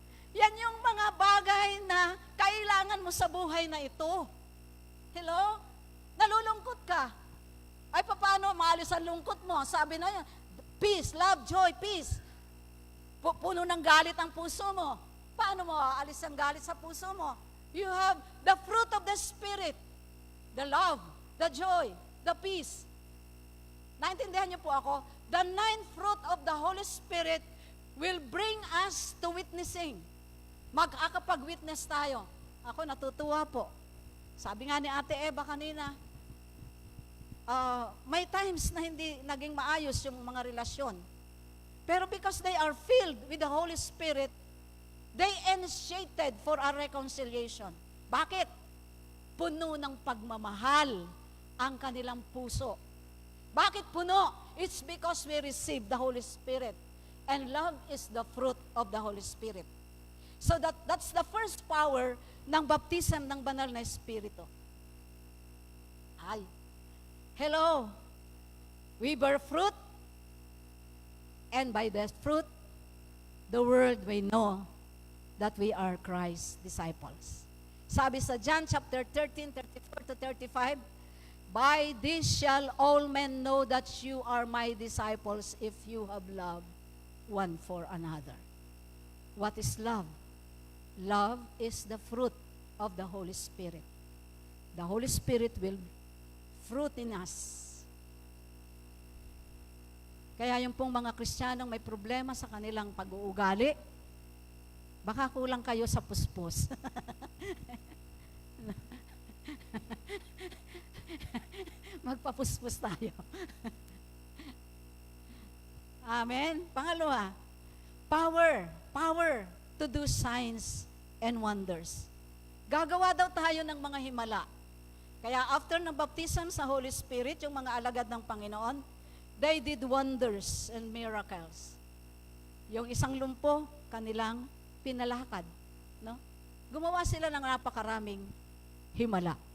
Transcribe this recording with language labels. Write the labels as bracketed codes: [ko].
[tl] Yan yung mga bagay na kailangan mo sa buhay na ito. Hello? Nalulungkot ka. Ay, paano maalis ang lungkot mo? Sabi na yan, [en] peace, love, joy, peace. [tl] Puno ng galit ang puso mo. Paano mo aalis ang galit sa puso mo? [en] You have the fruit of the Spirit. The love, the joy, the peace. [tl] Naintindihan niyo po ako? [en] The 9th fruit of the Holy Spirit will bring us to witnessing. [tl] Mag-akapag-witness tayo. Ako natutuwa po. Sabi nga ni Ate Eva kanina, may times na hindi naging maayos yung mga relasyon. [en] Pero because they are filled with the Holy Spirit, they initiated for a reconciliation. [tl] Bakit? Puno ng pagmamahal ang kanilang puso. Bakit puno? [en] It's because we receive the Holy Spirit. And love is the fruit of the Holy Spirit. So that's the first power ng baptism ng [tl] banal na Espiritu. [en] Ay, hello, we bear fruit, and by the fruit, the world may know that we are Christ's disciples. [tl] Sabi sa [en] John chapter 13, 34 to 35, by this shall all men know that you are my disciples if you have love one for another. What is love? Love is the fruit of the Holy Spirit. The Holy Spirit will fruit in us. [tl] Kaya yung pong mga Kristiyanong may problema sa kanilang pag-uugali, baka kulang kayo sa puspos. Magpapuspos tayo. Amen. [en] Pangalawa, power to do signs and wonders. [tl] Gagawa daw tayo ng mga himala. [en] Kaya after ng baptism sa Holy Spirit, [tl] yung mga alagad ng Panginoon, [en] they did wonders and miracles. [tl] Yung isang lumpo, kanilang pinalakad. No? Gumawa sila ng napakaraming himala.